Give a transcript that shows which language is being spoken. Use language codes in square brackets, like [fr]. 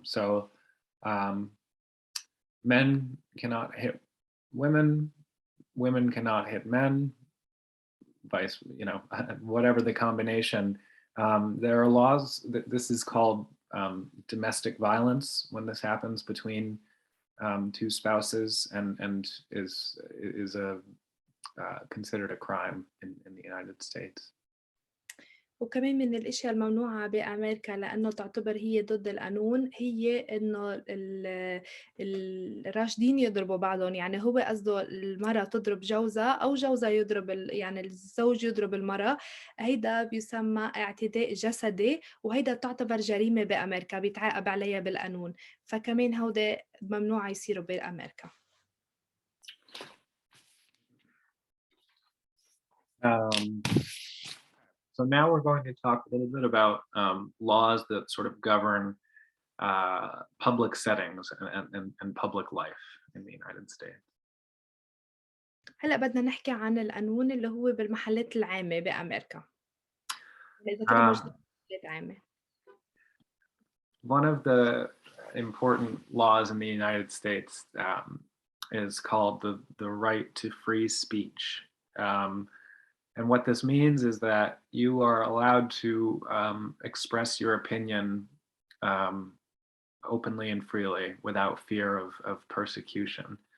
[en] So um, men cannot hit women, women cannot hit men, vice, whatever the combination. There are laws that this is called domestic violence when this happens between two spouses and is a considered a crime in the United States. [ar] وكمان من الأشياء الممنوعة بأمريكا لأنه تعتبر هي ضد القانون هي إنه الراشدين يضربوا بعضهم، يعني هو قصده المرأة تضرب جوزها أو جوزها يضرب يعني الزوج يضرب المرأة، هيدا بيسمى اعتداء جسدي وهيدا تعتبر جريمة بأمريكا بيتعاقب عليها بالقانون، فكمان هودا ممنوع يصيروا بأمريكا. [en] So now we're going to talk a little bit about laws that sort of govern public settings and public life in the United States. [ar] هلأ بدنا نحكي عن القانون اللي هو بالمحلات العامة بأمريكا. إذا كده موجودة محلات عامة. [en] One of the important laws in the United States is called the right to free speech. And what this means is that you are allowed to express your opinion openly and freely without fear of persecution.